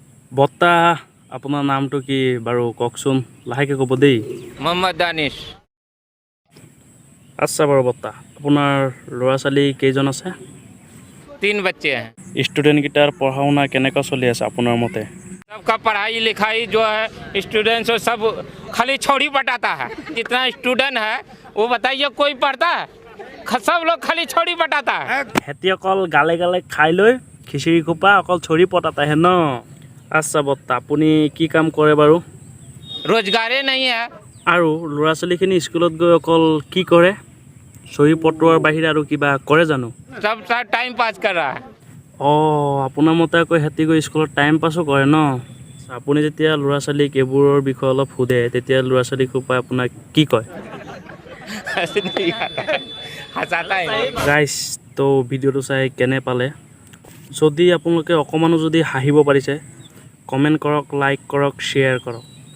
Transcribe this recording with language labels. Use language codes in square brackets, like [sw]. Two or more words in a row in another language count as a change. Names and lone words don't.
[as] বত্তা আপোনাৰ নামটো কি বাৰু কওকচোন লাহেকৈ ক'ব দেই [hi] मोहम्मद दानिश [as] আচ্ছা বাৰু বত্তা আপোনাৰ ল'ৰা ছোৱালী কেইজন আছে [hi] 3 बच्चे हैं [as] ষ্টুডেণ্টকেইটাৰ পঢ়া শুনা কেনেকুৱা চলি আছে আপোনাৰ মতে [hi] सबका पढ़ाई लिखाई जो है स्टूडेंट्स वो सब खाली छोड़ी बटाता है जितना स्टूडेंट है वो बताइए कोई पढ़ता है सब लोग खाली छोड़ी बटाता है [as] সিহঁতি অকল গালে গালে খাই লৈ খিচিৰি খোপা অকল চৰি পতাতাহে ন আচ্ছা বত্তা আপুনি কি কাম কৰে বাৰু [hi] रोजगार नहीं है [as] আৰু ল'ৰা ছোৱালীখিনি স্কুলত গৈ অকল কি কৰে চৰি পটোৱাৰ বাহিৰে আৰু কিবা কৰে জানো [hi] सब [en] time pass [hi] कर रहा है [as] অঁ আপোনাৰ মতে আকৌ সিহঁতি গৈ স্কুলত [en] time pass [as] কৰে ন আপুনি যেতিয়া ল'ৰা ছোৱালীক এইবোৰৰ বিষয়ে অলপ সোধে তেতিয়া ল'ৰা ছোৱালী সোপাই আপোনাক কি কয় [hi] नहीं आता है, हंसाता है [as] গাইছ তো ভিডিঅ'টো চাই কেনে পালে যদি আপোনালোকে অকণমানো যদি হাঁহিব পাৰিছে কমেণ্ট কৰক লাইক কৰক শ্বেয়াৰ কৰক